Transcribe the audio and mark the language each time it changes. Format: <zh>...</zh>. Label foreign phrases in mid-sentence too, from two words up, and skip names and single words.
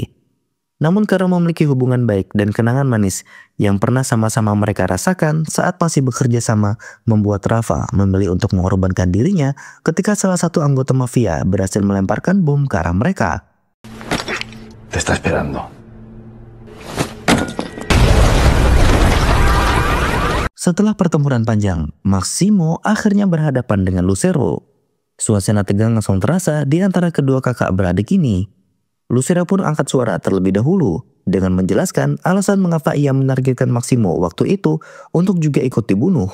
<id>Namun karena memiliki hubungan baik dan kenangan manis yang pernah sama-sama mereka rasakan saat masih bekerja sama, membuat Rafa memilih untuk mengorbankan dirinya ketika salah satu anggota mafia berhasil melemparkan bom ke arah mereka.</id> <es>Te está esperando.</es> <id>Setelah pertempuran panjang, Maximo akhirnya berhadapan dengan Lucero. Suasana tegang langsung terasa di antara kedua kakak beradik ini. Lucero pun angkat suara terlebih dahulu dengan menjelaskan alasan mengapa ia menargetkan Maximo waktu itu untuk juga ikut dibunuh.</id>